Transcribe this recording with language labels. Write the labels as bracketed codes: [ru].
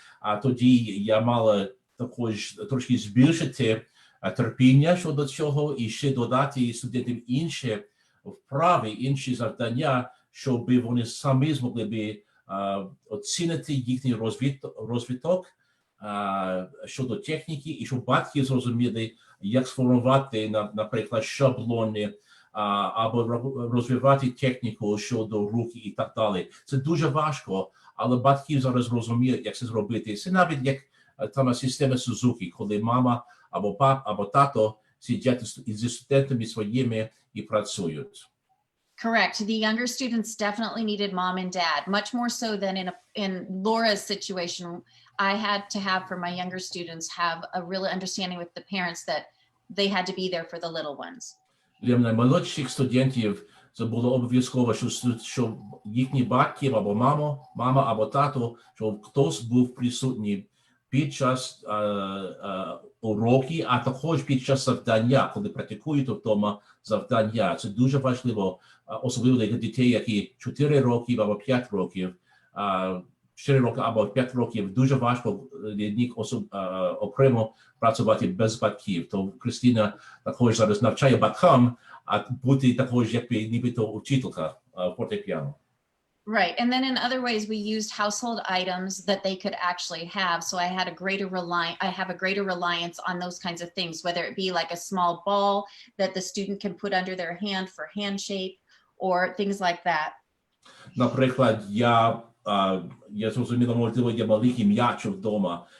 [uk] А тоді я мала також трошки збільшити терпіння щодо цього і ще додати студентам інші вправи, інші завдання, щоб вони самі змогли би оцінити їхній розвиток щодо техніки, і щоб батьки зрозуміли, як сформувати, наприклад, шаблони, або розвивати техніку щодо руки і так далі. Це дуже важко, але батьки зараз розуміють, як це зробити. Це навіть як там система Сузуки, коли мама або пап, або тато сидять зі студентами своїми і працюють. [en] Correct. The younger students definitely needed mom and dad, much more so than in Laura's situation. I had to have, for my younger students, have a real understanding with the parents that they had to be there for the little ones. [uk] Для наймолодших студентів це було обов'язково, що їхні батьки або мама або тато, щоб хтось був присутній під час уроків, а також під час завдання, коли практикують вдома завдання. Це дуже важливо, особливо для дітей, які 4 роки або 5 років. 4 роки або 5 років дуже важко для них окремо працювати без батьків. То Кристина також зараз навчає батькам, а бути також як нібито учителька фортепіано. [en] Right. And then in other ways, we used household items that they could actually have. So I have a greater reliance on those kinds of things, whether it be like a small ball that the student can put under their hand for hand shape or things like that. [uk] Наприклад, я зрозуміла, можливо, є маленький м'яч вдома.